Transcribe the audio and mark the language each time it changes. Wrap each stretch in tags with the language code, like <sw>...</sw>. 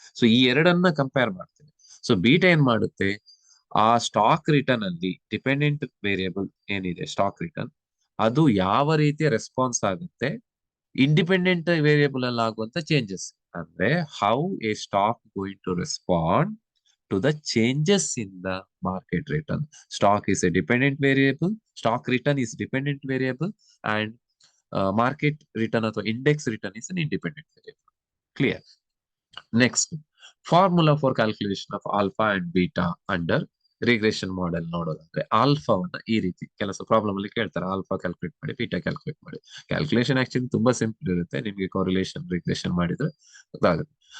<kn>So ಈ ಎರಡನ್ನ compare ಮಾಡ್ತೇವೆ. ಸೊ ಬೀಟಾ ಏನ್ ಮಾಡುತ್ತೆ, ಆ ಸ್ಟಾಕ್ ರಿಟರ್ನ್ ಅಲ್ಲಿ ಡಿಪೆಂಡೆಂಟ್ ವೇರಿಯೇಬಲ್ ಏನಿದೆ ಸ್ಟಾಕ್ ರಿಟರ್ನ್, ಅದು ಯಾವ ರೀತಿಯ ರೆಸ್ಪಾನ್ಸ್ ಆಗುತ್ತೆ ಇಂಡಿಪೆಂಡೆಂಟ್ ವೇರಿಯೇಬಲ್ ಅಲ್ಲಿ ಆಗುವಂತ ಚೇಂಜಸ್. ಅಂದ್ರೆ</kn> <en>How a stock going to respond to the changes in the market return. Stock is a dependent variable, stock return is dependent variable, and market return or index return is an independent variable. Clear? Next, formula for calculation of alpha and beta under</en> <kn>regression model ನೋಡೋದಾದ್ರೆ ಆಲ್ಫಾವನ್ನ ಈ ರೀತಿ ಕೆಲಸ problem ಅಲ್ಲಿ ಕೇಳ್ತಾರೆ, alpha calculate ಮಾಡಿ, beta calculate ಮಾಡಿ. Calculation actually ತುಂಬಾ simple ಇರುತ್ತೆ, ನಿಮಗೆ ಕೋರಿಲೇಷನ್ ರಿಗ್ರೆಷನ್ ಮಾಡಿದ್ರೆ ಗೊತ್ತಾಗುತ್ತೆ.</kn>